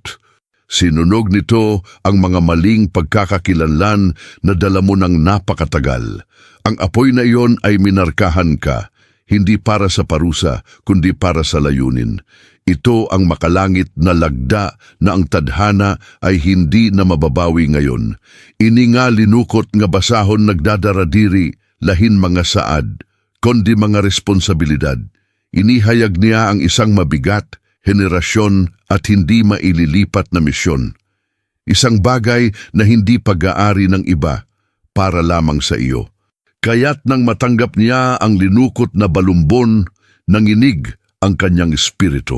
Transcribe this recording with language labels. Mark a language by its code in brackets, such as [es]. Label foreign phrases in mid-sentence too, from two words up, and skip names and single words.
[tl] Sinunog nito ang mga maling pagkakakilanlan na dala mo ng napakatagal. Ang apoy na iyon ay minarkahan ka, hindi para sa parusa, kundi para sa layunin. Ito ang makalangit na lagda na ang tadhana ay hindi na mababawi ngayon. [war] Ini nga linukot nga basahon nagdadaradiri, lahin mga saad, kundi mga responsibilidad. [tl] Inihayag niya ang isang mabigat, henerasyon at hindi maililipat na misyon. Isang bagay na hindi pag-aari ng iba para lamang sa iyo. Kaya't nang matanggap niya ang linukot na balumbon, nanginig ang kanyang espiritu.